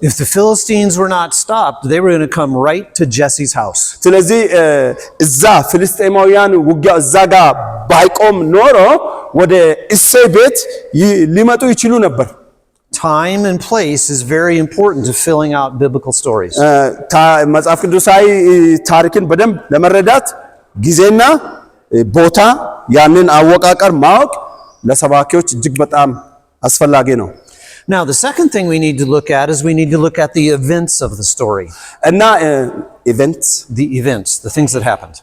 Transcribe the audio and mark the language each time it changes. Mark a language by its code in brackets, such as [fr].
[en] If the Philistines were not stopped, they were going to come right to Jesse's house. [am] ስለዚህ እዛ ፍልስጤማውያን ውጊያ እዛ ጋር ባይቆም ኖሮ ወደ እሴይ ቤት ሊመጡ ይችሉ ነበር። [en] Time and place is very important to filling out biblical stories. [am] መጽሐፍ ቅዱሳዊ ታሪክን በደንብ ለመረዳት ጊዜና ቦታ ያንን አወቃቀር ማወቅ ለሰባኪዎች እጅግ በጣም አስፈላጊ ነው። [en] Now the second thing we need to look at is we need to look at the events of the story. [am] እና [en] events, the things that happened.